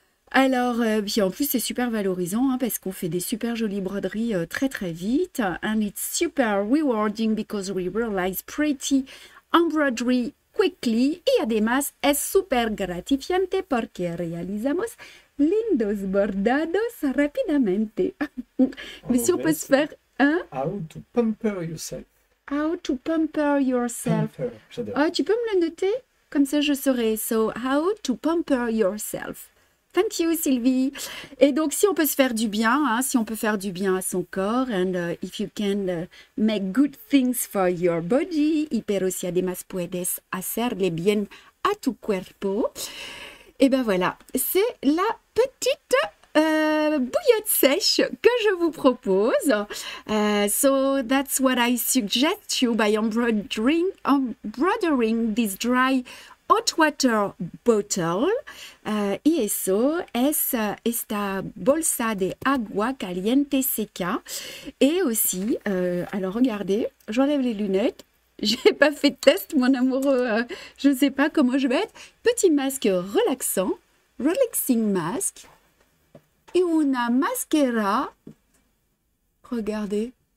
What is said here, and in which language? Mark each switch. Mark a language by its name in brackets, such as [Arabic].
[French] Alors, puis en plus, c'est super valorisant parce qu'on fait des super jolies broderies très très vite. [English] And it's super rewarding because we realize pretty embroidery quickly. [Spanish] Y además es super gratificante porque realizamos lindos bordados rápidamente. [French] Mais si on peut se faire... Hein? [English] How to pamper yourself. How to pamper yourself. [French] Pamper, j'adore. Ah, tu peux me le noter? Comme ça, je saurai. [English] So, how to pamper yourself. Thank you, Sylvie. [French] Et donc, si on peut se faire du bien, si on peut faire du bien à son corps, [English] and if you can make good things for your body, [Spanish] y pero si además puedes hacerle bien a tu cuerpo, [French] et ben voilà, c'est la petite bouillotte sèche que je vous propose. [English] So that's what I suggest you by embroidering this dry hot water bottle. [Spanish] Y eso es esta bolsa de agua caliente seca. [French] Et aussi, alors regardez, j'enlève les lunettes. J'ai pas fait de test, mon amoureux. Je ne sais pas comment je vais être. Petit masque relaxant, [English] relaxing mask. [French] Et [Spanish] una mascara. [French] Regardez.